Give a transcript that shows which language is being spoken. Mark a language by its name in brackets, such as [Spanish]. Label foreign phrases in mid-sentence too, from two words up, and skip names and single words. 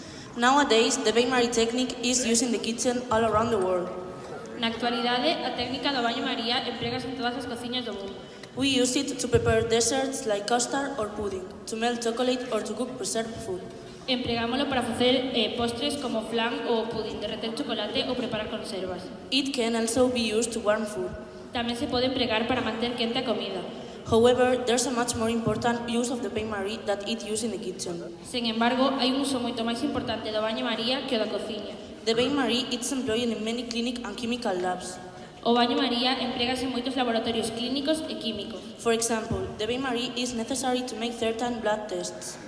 [English] Nowadays, the bain-marie technique is used in the kitchen all around the world. [Galician] Na actualidade, a técnica do baño María empregase en todas as cociñas do mundo. [English] We use it to prepare desserts like custard or pudding, to melt chocolate or to cook preserved food. [Galician] Empregámolo para facer postres como flan ou pudín, derreter chocolate ou preparar conservas. [English] It can also be used to warm food. [Galician] Tamén se pode empregar para manter quente a comida. [English] However, there's a much more important use of the bain-marie that it used in the kitchen. [Galician] Sen embargo, hai un uso moito máis importante do baño María que o da cociña. [English] The bain-marie is employed in many clinic and chemical labs. [Galician] O baño María emprégase en moitos laboratorios clínicos e químicos. [English] For example, the bain-marie is necessary to make certain blood tests.